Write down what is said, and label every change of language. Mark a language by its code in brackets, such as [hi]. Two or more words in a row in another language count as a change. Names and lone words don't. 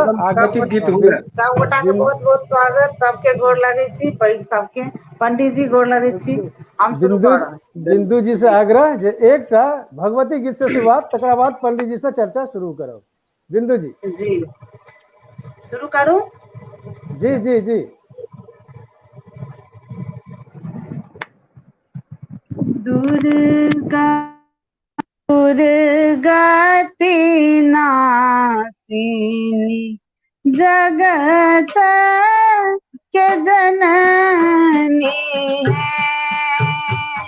[mai] गीत हुए। सब गोटा के बहुत बहुत स्वागत, सबके गोर लगै छी, सबके पंडित जी गोर लगै छी। हम शुरू कर रहल छी। बिंदु जी से आग्रह जे एकटा भगवती गीत से शुरुआत, तकर बाद पंडित जी से चर्चा शुरू करब। बिंदु जी जी शुरू करूं? जी जी जी। दुर्गा दुर्गति नासिनी जगत के जननी है।